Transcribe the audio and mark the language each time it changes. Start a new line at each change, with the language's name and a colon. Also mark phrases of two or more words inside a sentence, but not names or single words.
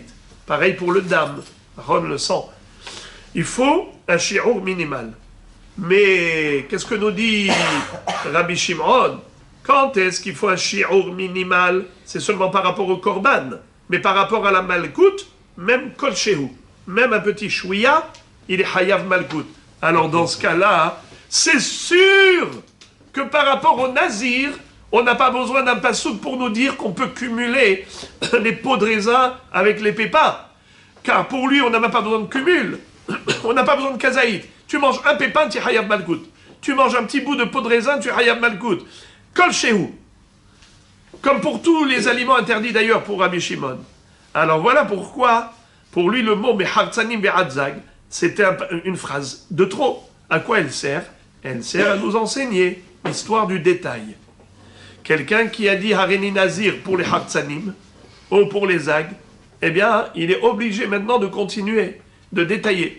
French: Pareil pour le dam, le sang. Il faut un shi'ur minimal. Mais qu'est-ce que nous dit Rabbi Shimon? Quand est-ce qu'il faut un shi'ur minimal? C'est seulement par rapport au korban. Mais par rapport à la malkout, même
Hebrew: כל שהוא,
French: même un petit chouïa, il est
Hebrew: חייב מלקות.
French: Alors dans ce cas-là, c'est sûr que par rapport au nazir, on n'a pas besoin d'un passouk pour nous dire qu'on peut cumuler les pots de raisin avec les pépins. Car pour lui, on n'a même pas besoin de cumul. On n'a pas besoin de kazaït. Tu manges un pépin, tu es
Hebrew: חייב מלקות.
French: Tu manges un petit bout de pot de raisin, tu es
Hebrew: חייב מלקות. כל שהוא.
French: Comme pour tous les aliments interdits d'ailleurs pour Rabbi Shimon. Alors voilà pourquoi, pour lui, le mot
Hebrew: מחרצנים ועד זג,
French: c'était une phrase de trop. À quoi elle sert? Elle sert à nous enseigner l'histoire du détail. Quelqu'un qui a dit
Hebrew: הריני נזיר
French: pour les hartzanim, ou pour les zag, eh bien, il est obligé maintenant de continuer, de détailler.